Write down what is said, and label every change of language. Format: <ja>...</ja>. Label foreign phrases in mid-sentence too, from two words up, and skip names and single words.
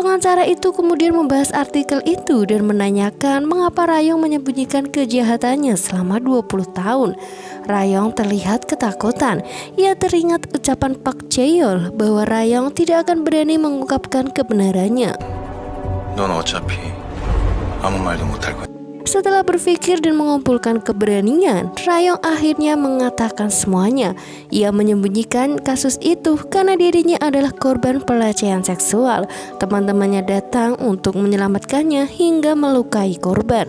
<id>Pengacara itu kemudian membahas artikel itu dan menanyakan mengapa Rayong menyembunyikan kejahatannya selama 20 tahun. Rayong terlihat ketakutan. Ia teringat ucapan Pak Jaehyul bahwa Rayong tidak akan berani mengungkapkan kebenarannya.</id> <ko>넌 어차피 아무 말도 못할 거야.</ko> <id>Setelah berpikir dan mengumpulkan keberanian, Rayong akhirnya mengatakan semuanya. Ia menyembunyikan kasus itu karena dirinya adalah korban pelecehan seksual. Teman-temannya datang untuk menyelamatkannya hingga melukai korban.</id>